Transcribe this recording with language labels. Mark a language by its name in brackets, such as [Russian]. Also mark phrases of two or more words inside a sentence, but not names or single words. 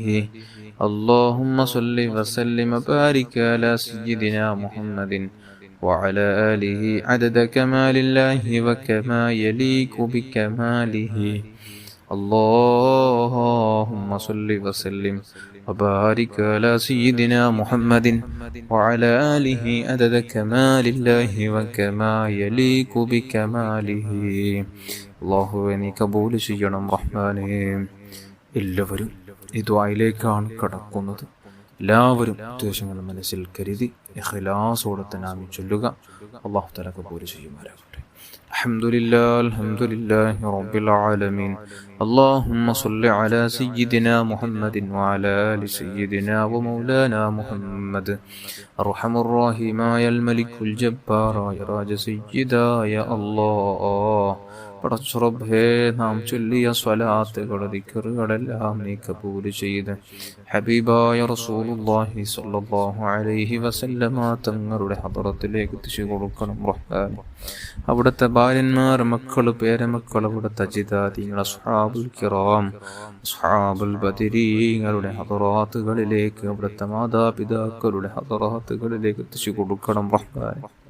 [Arabic] اللهم صل وسلم وبارك على سيدنا محمد وعلى آله عدد كمال الله وكما يليق بكماله. اللهم صل وسلم وبارك على سيدنا محمد وعلى آله عدد كمال الله وكما يليق بكماله. [Malayalam] അല്ലാഹുവേ നീ കബൂൽ ചെയ്യണം റഹ്മാനേ. എല്ലാവരും ഈ ദുആയിലേക്കാണ് കടക്കുന്നത്. എല്ലാവരും ഉദ്ദേശങ്ങൾ മനസ്സിൽ കരുതി ഇഖ്ലാസോടെ തന്നെ ആമീൻ ചൊല്ലുക. [Arabic] الله تعالى [Malayalam] കബൂൽ ചെയ്യുമാറാകട്ടെ. [Arabic] الحمد لله رب العالمين. اللهم صل على سيدنا محمد وعلى آل سيدنا ومولانا محمد. أرحم الراحمين يا الملك الجبار يا راج سيدا يا الله. [Malayalam] പടച്ചുറബേ, നാം ചൊല്ലിയ സ്വലാത്തുകൾ ദിക്റുകളെല്ലാം നീ കബൂൽ ചെയ്ത് ഹബീബായ റസൂലുള്ളാഹി [Arabic] صلى الله عليه وسلم [Malayalam] തങ്ങളുടെ ഹദറത്തിലേക്ക് എത്തിച്ചു കൊടുക്കണം റഹ്മാൻ. അവിടുത്തെ ഭാര്യന്മാർ, മക്കൾ, പേരമക്കൾ, അവിടുത്തെ അജിതാദികൾ, [Arabic] أصحاب الكرام, أصحاب البدريين [Malayalam] ഹദറാത്തുകളിലേക്ക്, അവിടുത്തെ മാതാപിതാക്കളുടെ ഹദറാത്തുകളിലേക്ക് എത്തിച്ചു കൊടുക്കണം റഹ്മാൻ.